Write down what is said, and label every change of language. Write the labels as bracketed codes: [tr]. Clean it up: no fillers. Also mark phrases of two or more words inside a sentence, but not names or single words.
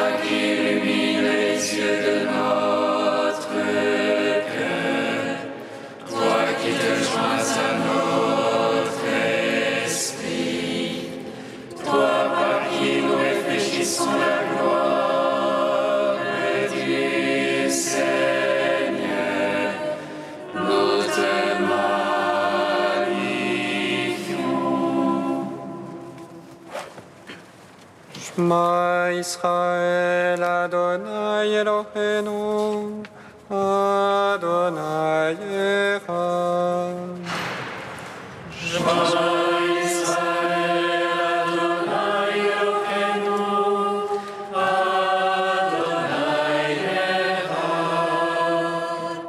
[fr] qui illumines les yeux de notre cœur, toi qui te joins à notre esprit, toi par qui nous réfléchissons la gloire du Seigneur, nous te magnifions. [he] שמע ישראל, אדוני אלוהינו, אדוני אחד. שמע ישראל, אדוני אלוהינו, אדוני אחד.